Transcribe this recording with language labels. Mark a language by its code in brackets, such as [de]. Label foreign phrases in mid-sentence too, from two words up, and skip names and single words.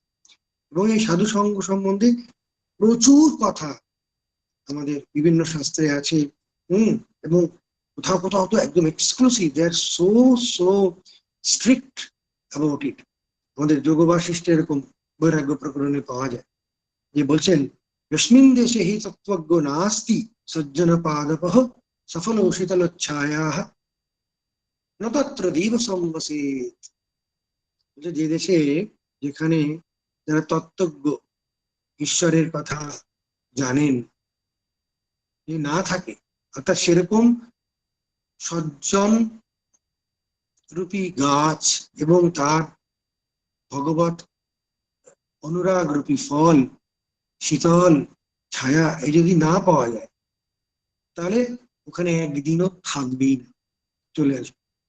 [bn] এবং এই সাধু সঙ্গ সম্বন্ধে প্রচুর কথা আমাদের বিভিন্ন শাস্ত্রে আছে। এবং কোথাও কোথাও তো একদম [en] exclusive, they are so so strict about it. [bn] আমাদের যোগ বাশিষ্ঠে এরকম বৈরাগ্য প্রকরণে পাওয়া যায়, যে বলছেন, [sa] यस्मिन् देशे हि तत्त्वज्ञो नास्ति सज्जनपादपः सफलो शीतलोच्छायाः न तत्र दीव संवसेत्। [bn] যে দেশে, যেখানে যারা তত্ত্বজ্ঞ, ঈশ্বরের কথা জানেন, যে না থাকে, অর্থাৎ সেরকম সজ্জন রূপী গাছ এবং তার ভগবত অনুরাগ রূপী ফল, শীতল ছায়া, এই যদি না পাওয়া যায়, তাহলে ওখানে একদিনও থাকবেই না, চলে আসবে।